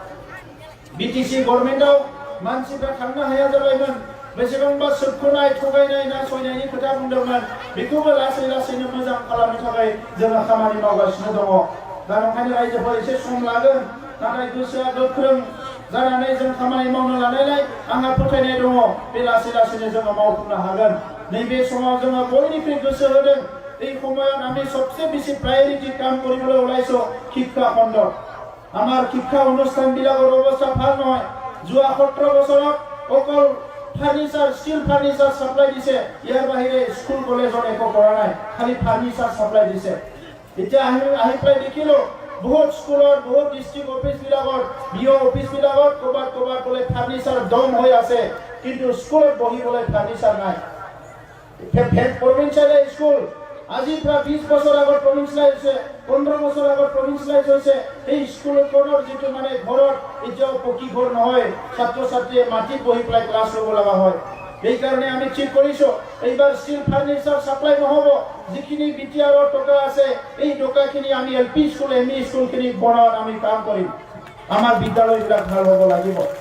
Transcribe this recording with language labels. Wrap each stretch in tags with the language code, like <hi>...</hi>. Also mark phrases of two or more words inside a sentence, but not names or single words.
<brx>बिटिसि गभर्नमेन्टआव मानसिफ्रा थांनो हाया जाबायमोन बेसेबांबा सोबख'नाय थगायनाय नासयनायनि खोथा बुंदोंमोन बेखौबो लासै लासैनो मोजां खालामनो थाखाय जोङो खामानि मावगासिनो दङ दा नंखायनो रायजोफोर एसे सम लागोन नाथाय गोसोआ गोख्रों जानानै जों खामानि मावनो लानायलाय आंहा फोथायनाय दङ बे लासै लासैनो जोङो मावफुंनो हागोन नैबे समाव जोङो बयनिख्रुइ गोसो होदों</brx> <as>এই সময়ত আমি সবচেয়ে বেশি প্ৰায়োৰিটি কাম কৰিবলৈ ওলাইছো শিক্ষা খণ্ডত আমাৰ শিক্ষা অনুষ্ঠানবিলাকৰ অৱস্থা ভাল নহয় যোৱা 17 বছৰত অকল</as> <en>furniture steel furniture supply</en> <as>দিছে ইয়াৰ বাহিৰে স্কুল কলেজত একো কৰা নাই খালি</as> <en>furniture supply</en> <as>দিছে এতিয়া আহি প্ৰায় দেখিলো বহুত স্কুলত বহুত ডিস্ট্ৰিক্ট অফিসবিলাকত বিও অফিসবিলাকত ক'বাত ক'লে ফাৰ্নিচাৰ দম হৈ আছে কিন্তু স্কুলত বহিবলৈ ফাৰ্নিচাৰ নাই</as> <en>provincial school</en> <as>আজি প্রায় 20 বছর আগত প্রভিন্সিয়ালাইজ হয়েছে 15 বছর আগত প্রভিন্সিয়ালাইজ হয়েছে এই স্কুলখনৰ যেটো মানে ঘৰত এতিয়াও পকী ঘৰ নহয় ছাত্ৰ ছাত্ৰীয়ে মাটিত বহি পেলাই ক্লাছ ল'ব লগা হয় এই কাৰণে আমি ঠিক কৰিছো এইবাৰ</as> <en>steel furniture supply</en> <as>নহব যিখিনি বিটিআৰৰ টকা আছে এই টকাখিনি আমি</as> <en>LP school</en> <as>এমই স্কুলখিনি বনাওয়াত আমি কাম কৰিম আমাৰ বিদ্যালয়বিলাক ভাল হ'ব লাগিব</as>